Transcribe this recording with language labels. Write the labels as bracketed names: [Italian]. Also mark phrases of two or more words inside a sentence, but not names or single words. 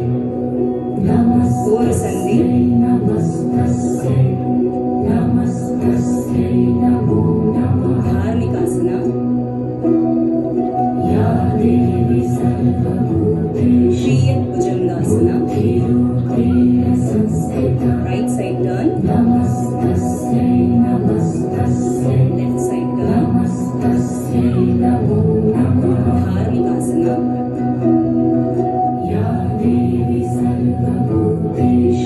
[Kannada] ಘೋರ ಸಂಧಿ. [Sanskrit] ನಮಸ್ತಸ್ಯೈ ನಮಸ್ತಸ್ಯೈ ನಮೋ ನಮಃ. [Kannada] ಧಾರ್ಮಿಕಾಸನ. [Sanskrit] ಯಾ ದೇವಿ ಸರ್ವಭೂತೇಷು [Kannada] ಶ್ರೀಯತ್ ಭುಜಂಗಾಸನ. [Sanskrit] ರೂಪೇಣ ಸಂಸ್ಥಿತ [English] right side turn. [Sanskrit] ನಮಸ್ತಸ್ಯೈ ನಮಸ್ತಸ್ಯೈ [English] left side turn. [Sanskrit] ನಮಸ್ತಸ್ಯೈ ನಮೋ ನಮಃ. [Kannada] ಧಾರ್ಮಿಕಾಸನ. [Sanskrit] ಯಾ ದೇವಿ ಸರ್ವಭೂತೇಷು